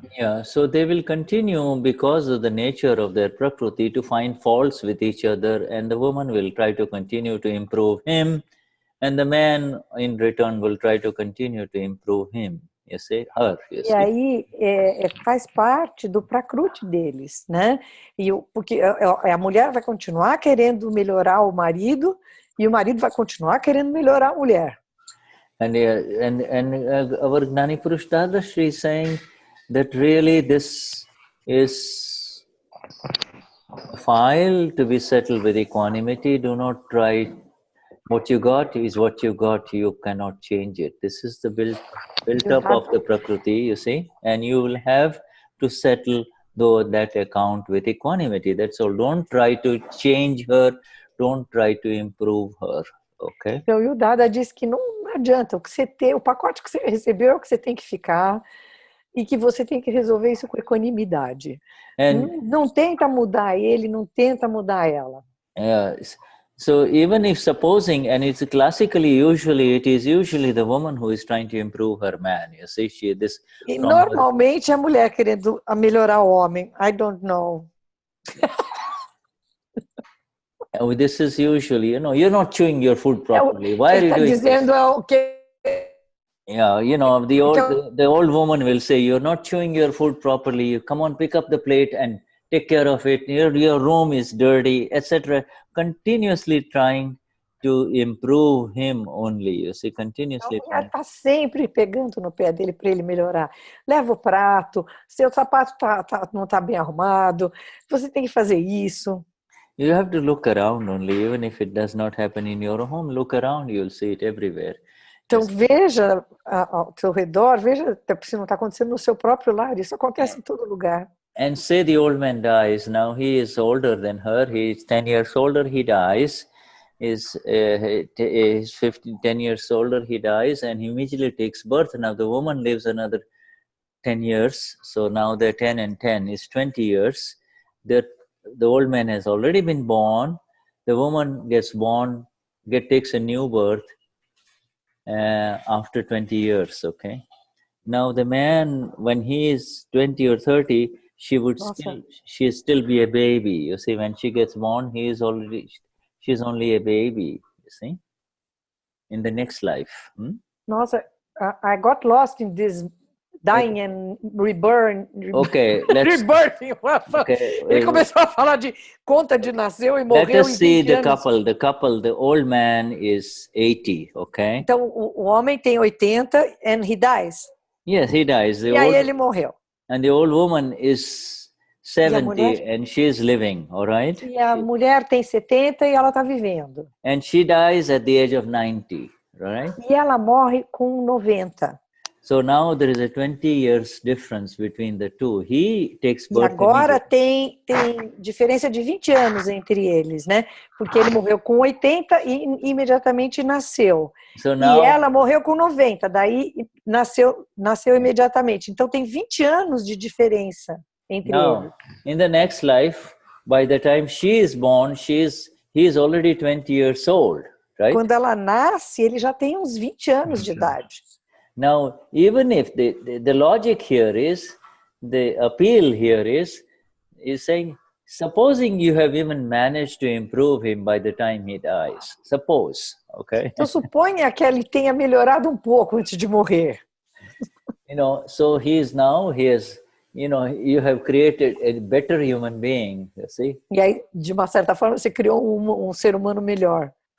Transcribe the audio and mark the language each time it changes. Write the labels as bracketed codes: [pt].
[en] Yeah, so they will continue because of the nature of their prakriti to find faults with each other, and the woman will try to continue to improve him, and the man in return will try to continue to improve him. You see, her. You see. [pt] E aí faz parte do prakruti deles, né? Porque a mulher vai continuar querendo melhorar o marido e o marido vai continuar querendo melhorar a mulher. [en] And our Gnani Purush Dadashri is saying that really this is a file to be settled with equanimity. Do not try. What you got is what you got. You cannot change it. This is the built up of the Prakriti, you see. And you will have to settle that account with equanimity. That's all. Don't try to change her. Don't try to improve her. Okay? [pt] Então, o Dada diz que não adianta, o pacote que você recebeu é o que você tem que ficar e que você tem que resolver isso com equanimidade. Não tenta mudar ele, não tenta mudar ela. [en] So even if supposing, and it's classically, it is usually the woman who is trying to improve her man. You see, [pt] Normalmente é a mulher querendo melhorar o homem. [en] I don't know. This is usually, you're not chewing your food properly. Why are you doing [pt] dizendo [en] this? Yeah, the old woman will say, you're not chewing your food properly. You come on, pick up the plate and take care of it. Your room is dirty, etc. Continuously trying to improve him only. You see, continuously. [pt] Ela está sempre pegando no pé dele para ele melhorar. Leva o prato, seu sapato não está bem arrumado, você tem que fazer isso. [en] You have to look around only, even if it does not happen in your home. Look around, you'll see it everywhere. [pt] Então veja ao seu redor, veja se não está acontecendo no seu próprio lar. Isso acontece em todo lugar. [en] And say the old man dies. Now he is older than her. He is 10 years older. He dies. Is 10 years older. He dies, and he immediately takes birth. Now the woman lives another 10 years. So now they're 10 and 10 is 20 years. The old man has already been born. The woman gets born, takes a new birth after 20 years, okay? Now the man, when he is 20 or 30, she still be a baby. You see, when she gets born, she's only a baby, you see, in the next life. Nossa, I got lost in this dying and reborn. Okay, rebirthing. Okay. [pt] Ele começou a falar de conta de nasceu e morreu. [en] Let us see the couple. The couple, the old man is 80, okay? [pt] Então o homem tem 80 [en] and he dies. Yes, he dies. [pt] E aí ele morreu. [en] And the old woman is 70 and she is living, all right? [pt] E a mulher tem 70 e ela está vivendo. [en] And she dies at the age of 90, right? [pt] E ela morre com 90. [en] So now there is a 20 years difference between the two. He takes birth. [pt] E agora tem diferença de 20 anos entre eles, né? Porque ele morreu com 80 e imediatamente nasceu. [en] So now, [pt] e ela morreu com 90, daí nasceu imediatamente. Então tem 20 anos de diferença entre eles. [en] In the next life, by the time she is born, he is already 20 years old, right? [pt] Quando ela nasce, ele já tem uns 20 anos de idade. [en] Now, even if the logic here is, the appeal here is saying, supposing you have even managed to improve him by the time he dies, suppose, okay? [pt] Então suponha que ele tenha melhorado um pouco antes de morrer. [en] You know, so he has, you know, you have created a better human being, you see? [pt] E aí, de uma certa forma, você criou um ser humano melhor.